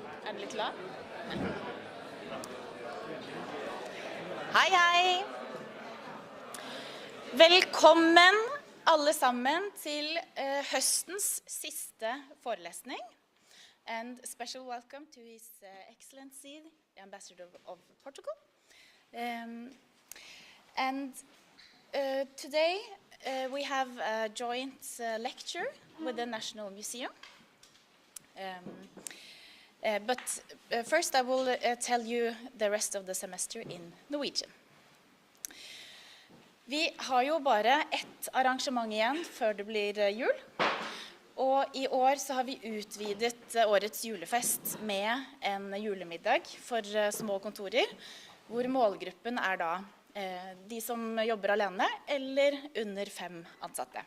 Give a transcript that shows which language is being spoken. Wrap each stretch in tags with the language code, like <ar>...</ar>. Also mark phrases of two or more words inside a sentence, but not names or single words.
<no>Er den litt lav? Hei, hei! Velkommen alle sammen til høstens siste forelesning.</no> <en>And a special welcome to His Excellency, the Ambassador of Portugal. Today we have a joint lecture with the National Museum. But first I will tell you the rest of the semester in Norwegian.</en> <no>Vi har jo bare ett arrangement igjen før det blir jul. Og i år så har vi utvidet årets julefest med en julemiddag for små kontorer, hvor målgruppen da de som jobber alene eller under 5 ansatte.</no>